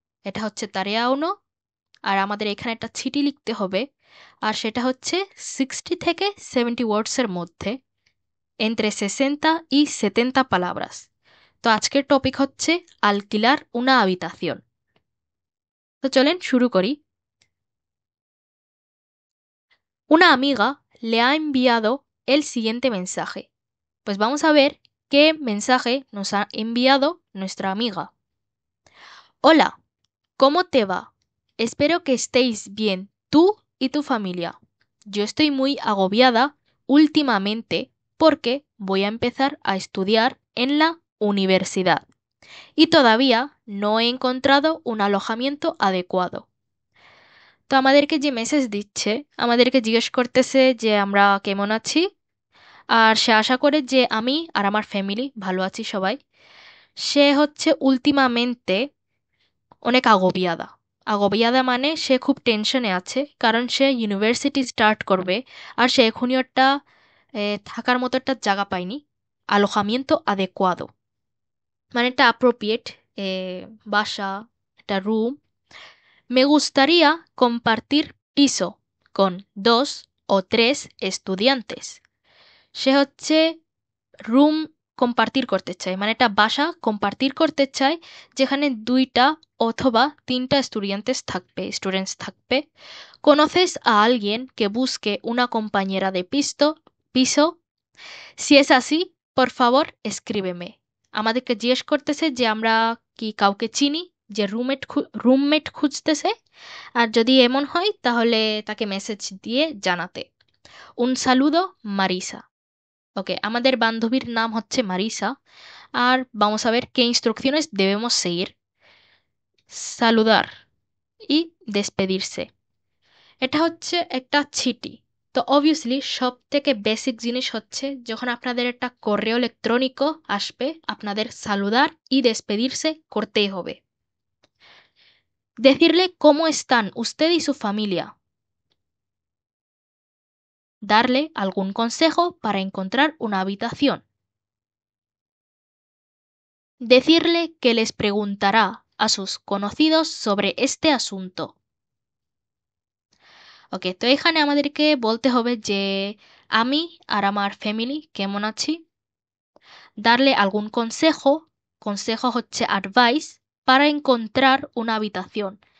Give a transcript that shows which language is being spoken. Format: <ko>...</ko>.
<bn>এটা হচ্ছে তারেয়া উনো, আর আমাদের এখানে একটা চিঠি লিখতে হবে, আর সেটা হচ্ছে 60 থেকে 70 ওয়ার্ডসের মধ্যে,</bn> <es>entre 60 y 70 palabras।</es> <bn>তো আজকের টপিক হচ্ছে</bn> <es>alquilar una habitación।</es> <bn>তো চলেন শুরু করি।</bn> <es>Una amiga le ha enviado el siguiente mensaje. Pues vamos a ver qué mensaje nos ha enviado nuestra amiga. Hola, ¿cómo te va? Espero que estéis bien, tú y tu familia. Yo estoy muy agobiada últimamente porque voy a empezar a estudiar en la universidad y todavía no he encontrado un alojamiento adecuado.</es> <bn>তো আমাদেরকে যে message দিচ্ছে, আমাদেরকে জিজ্ঞেস করতেছে যে আমরা কেমন আছি, আর সে আশা করে যে আমি আর আমার ফ্যামিলি ভালো আছি সবাই। সে হচ্ছে উলতিমামেন্তে অনেক আগোবিয়াদা। আগোবিয়াদা মানে সে খুব টেনশনে আছে, কারণ সে ইউনিভার্সিটি স্টার্ট করবে, আর সে এখনই একটা থাকার মতো একটা জায়গা পায়নি। আলোকামিento adecuado মানে একটা অ্যাপ্রোপ্রিয়েট বাসা, একটা room.</bn> <es>Me gustaría compartir piso con 2 o 3 estudiantes।</es> <bn>সে হচ্ছে রুম কম্পার্টির করতে চায়, মানে একটা বাসা কম্পার্টির করতে চায়, যেখানে 2 অথবা 3 স্টুডেন্টস থাকবে।</bn> <es>¿Conoces a alguien que busque una compañera de piso? Si es así, por favor, escríbeme।</es> <bn>আমাদেরকে জিজ্ঞেস করতেছে যে আমরা কি কাউকে চিনি যে রুমমেট খুঁজতেছে, আর যদি এমন হয় তাহলে তাকে মেসেজ দিয়ে জানাতে।</bn> <es>Un saludo, Marisa।</es> <bn>ওকে, আমাদের বান্ধবীর নাম হচ্ছে Marisa, আর</bn> <es>vamos a ver qué instrucciones debemos seguir. Saludar y despedirse।</es> <bn>এটা হচ্ছে একটা চিঠি। তো অবভিয়াসলি সব থেকে বেসিক জিনিস হচ্ছে যখন আপনাদের একটা</bn> <es>correo electrónico</es> <bn>আসবে, আপনাদের</bn> <es>saludar y despedirse</es> <bn>করতেই হবে।</bn> <es>Decirle cómo están usted y su familia. Darle algún consejo para encontrar una habitación. Decirle que les preguntará a sus conocidos sobre este asunto.</es> <bn>ওকে, তো এখানে আমাদেরকে বলতে হবে যে আমি আর আমার ফ্যামিলি কেমন আছি।</bn> <es>Darle algún consejo, consejo হচ্ছে advice, para encontrar una habitación।</es>